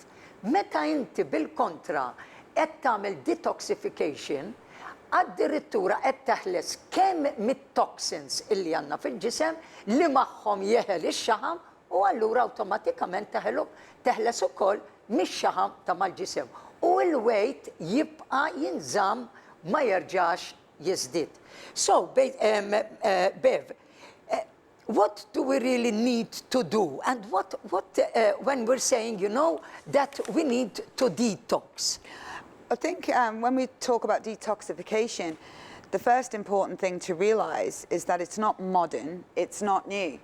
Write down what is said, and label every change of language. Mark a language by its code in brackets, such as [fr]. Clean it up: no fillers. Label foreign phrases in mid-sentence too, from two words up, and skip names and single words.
[mt] Meta inti bil-kontra qed tagħmel detoxification, addirittura qed teħles kemm mit-toxins illi għandna fil-ġisem li magħhom jeħel ix-xaħam u allura awtomatikament teħles ukoll mix-xaħam ta' mal-ġisem. U l-weight jibqa' jinżamm ma jerġax jiżdied. [en] So, Bev, what do we really need to do? And what when we're saying, you know, that we need to detox? I think when we talk about detoxification, the first important thing to realize is that it's not modern, it's not new.